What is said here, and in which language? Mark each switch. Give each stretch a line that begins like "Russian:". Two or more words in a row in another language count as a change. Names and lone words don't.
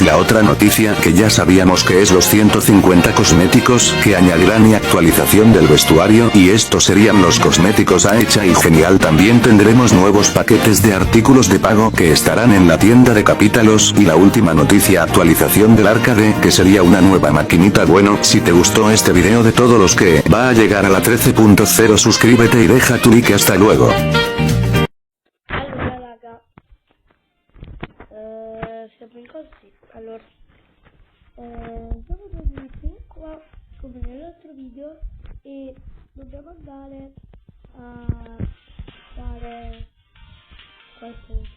Spanish: La otra noticia que ya sabíamos que es los 150 cosméticos que añadirán y actualización del vestuario, y esto serían los cosméticos hecha y genial. También tendremos nuevos paquetes de artículos de pago que estarán en la tienda de Capítalos, y la última noticia, actualización del arcade, que sería una nueva maquinita. Bueno, si te gustó este video de todos los que va a llegar a la 13.0, suscríbete y deja tu like. Hasta luego.
Italian: Allora raga, siamo in così. Allora, siamo tornati qua come nell'altro video e dobbiamo andare a fare questo.